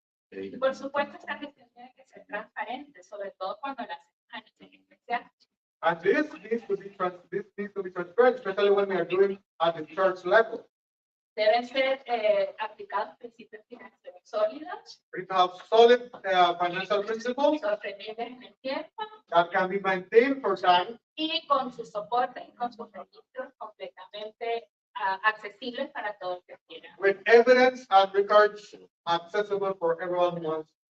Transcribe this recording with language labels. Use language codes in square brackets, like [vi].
[es] Y por supuesto, esta gestión tiene que ser transparente, sobre todo cuando la hacemos en especial. [en] And this needs to be transparent, especially when we are doing at the church level. [es] Deben ser aplicados principios financieros sólidos, [en] We need to have solid financial principles [es] sostenibles en el tiempo [en] that can be maintained for time [es] y con su soporte y con sus registros completamente accesibles para todos los que quieran. [en] with evidence and records accessible for everyone who wants.